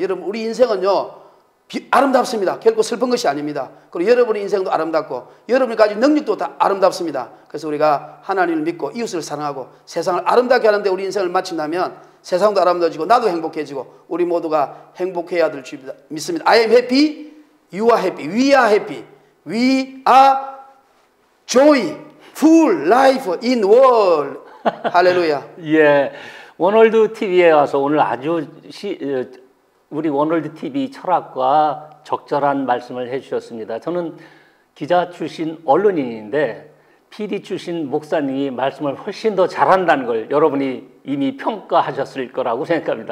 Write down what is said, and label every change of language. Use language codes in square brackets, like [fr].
[ko] 여러분 우리 인생은요 아름답습니다. 결코 슬픈 것이 아닙니다. 그리고 여러분의 인생도 아름답고 여러분이 가진 능력도 다 아름답습니다. 그래서 우리가 하나님을 믿고 이웃을 사랑하고 세상을 아름답게 하는데 우리 인생을 마친다면 세상도 아름다워지고 나도 행복해지고 우리 모두가 행복해야 될 줄 믿습니다. [en] I am happy, you are happy, we are happy, we are joy, full life in world. [ko] 할렐루야. 예, 원월드 TV에 와서 오늘 아주 우리 원월드 TV 철학과 적절한 말씀을 해주셨습니다. 저는 기자 출신 언론인인데 PD 출신 목사님이 말씀을 훨씬 더 잘한다는 걸 여러분이 이미 평가하셨을 거라고 생각합니다.